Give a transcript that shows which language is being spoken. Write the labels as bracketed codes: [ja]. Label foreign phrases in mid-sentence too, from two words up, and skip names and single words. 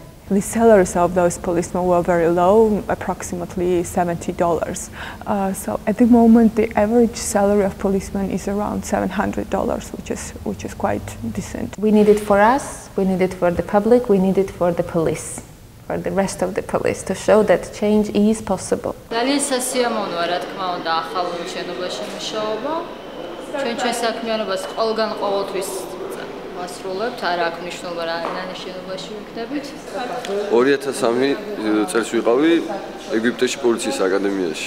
[en] The salaries of those policemen were very low, approximately $70. So at the moment, the average salary of policemen is around $700, which is quite decent. We need it for us, we need it for the public, we need it for the police, for the rest of the police, to show that change is possible. [ka] მასრულებთ, არ აქვს მნიშვნელობა რა ნანიშნობაში ვიქნებით. 2003 წელს ვიყავი ეგვიპტეში პოლიციის აკადემიაში.